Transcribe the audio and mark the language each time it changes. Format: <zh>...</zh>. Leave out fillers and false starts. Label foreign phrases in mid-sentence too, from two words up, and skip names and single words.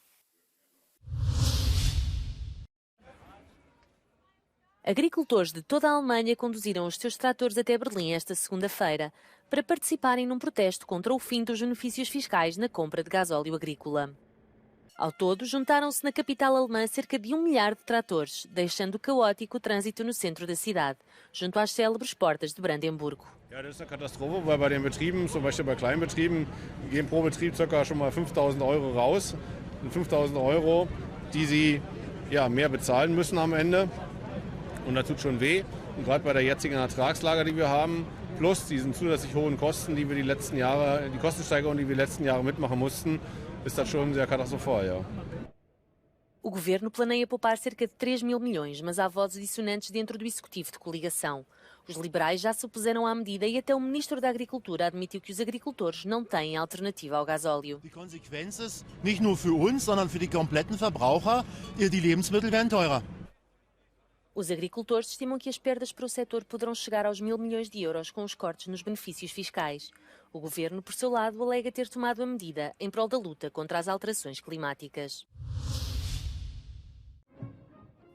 <pt>Agricultores de toda a Alemanha conduziram os seus tratores até Berlim esta segunda-feira para participarem num protesto contra o fim dos benefícios fiscais na compra de gasóleo agrícola. Ao todo, juntaram-se na capital alemã cerca de 1 milhar de tratores, deixando caótico o trânsito no centro da cidade, junto às célebres portas de Brandemburgo.</pt> <de>Ja, das ist eine Katastrophe, weil bei den Betrieben, zum Beispiel bei Kleinbetrieben, gehen pro Betrieb ca. schon mal 5.000 € raus. Und 5.000 €, die sie mehr bezahlen müssen am Ende. Und das tut schon weh. Und gerade bei der jetzigen Ertragslage, die wir haben, plus diesen zusätzlich hohen Kosten, die wir die Kostensteigerung, die wir die letzten Jahre mitmachen mussten, ist das schon sehr katastrophal, ja.</de> <pt>O governo planeia poupar cerca de 3 mil milhões, mas há vozes dissonantes dentro do executivo de coligação. Os liberais já se opuseram à medida e até o ministro da Agricultura admitiu que os agricultores não têm alternativa ao gasóleo.</pt> <de>Die Konsequenz ist nicht nur für uns, sondern für die kompletten Verbraucher, die Lebensmittel werden teurer.</de> <pt>Os agricultores estimam que as perdas para o setor poderão chegar aos 1.000 milhões de euros com os cortes nos benefícios fiscais. O governo, por seu lado, alega ter tomado a medida em prol da luta contra as alterações climáticas.</pt>